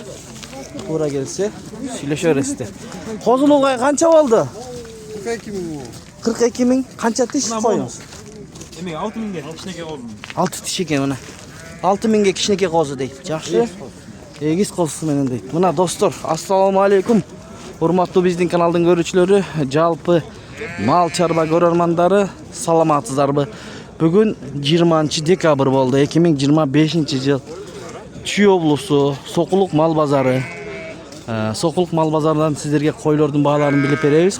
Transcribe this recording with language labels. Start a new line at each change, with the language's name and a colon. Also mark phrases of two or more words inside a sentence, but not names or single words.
Kazakh: Тура келсе, сөйлеше бересіздер. Қозылуға қанша болды? 42 мың. 42 мың. Қанша тиш қойыңыз? 6 мыңға кішінекей қозы. 6 тиш екен мына. 6 мыңға кішінекей қозы дейді. Жақсы. Егіз қозысымен дейді. Мына достар, ассалаумағалейкум.
Kyrgyz: Урматтуу биздин каналдын көрүүчүлөрү, жалпы мал чарба көрөрмандары, саламатсыздарбы? Бүгүн 20 декабрь болду. 2025 жыл. Чүй облусу Сокулук мал базары. Сокулук мал базарынан сиздерге койлордун бааларын билип беребиз.